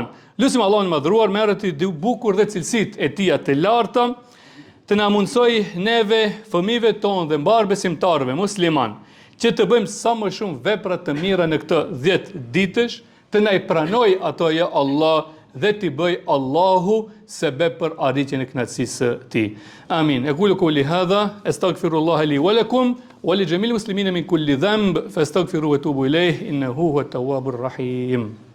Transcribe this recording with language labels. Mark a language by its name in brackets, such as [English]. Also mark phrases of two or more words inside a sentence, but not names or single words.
[Albanian] Lusim Allahun e madhruar merret i bukur dhe cilësitë e tij të larta, të na mundsoj neve, fëmijëve tonë dhe mbar besimtarëve musliman, që të bëjmë sa më shumë vepra të mira në këtë 10 ditësh, të na i pranoj ato [Arabic] يا الله [Albanian] dhe t'i bëj Allahu sebeb për arritjen e kënaqësisë së tij. Amin. [Arabic] أقول قولي هذا أستغفر الله لي ولكم ولجميع المسلمين من كل ذنب فاستغفروه وتوبوا إليه إنه هو التواب الرحيم.